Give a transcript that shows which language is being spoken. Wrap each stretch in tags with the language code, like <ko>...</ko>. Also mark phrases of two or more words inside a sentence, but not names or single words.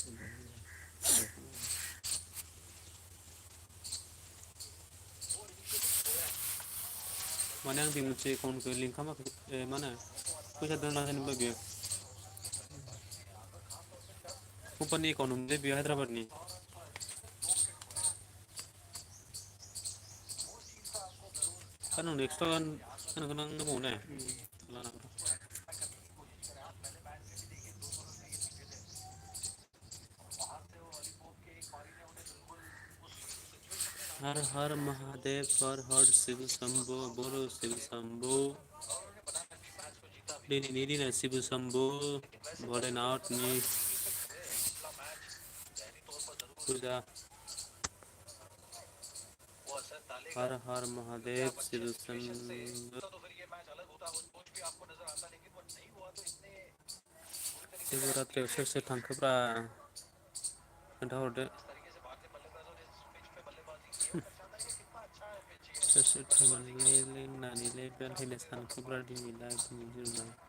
<brx>माने आं बे मोनसे एकाउन्टखौ लिंक खालामाखै मा होनो फैसा दोनना जेनेबा बेयो कम्पानि एकाउन्ट मोनलै बेयो हायद्राबादनि kan nang next kan kan nang mau ne</brx> <hi>हर हर महादेव हर हर शिव शंभो बोलो शिव शंभो</hi> <brx>दिनैनि दिना शिव शंभो भोलेनाथनि पूजा</brx> <hi>हर हर महादेव शिव शंभो</hi> <brx>शिवरात्रियाव सोर सोर थांखोब्रा खोन्थाहरदो सोर सोर थांनानैलाय लोंनानैलाय बेरायनो सानखोब्रा दिनैलाय दिनै दिनाव</brx>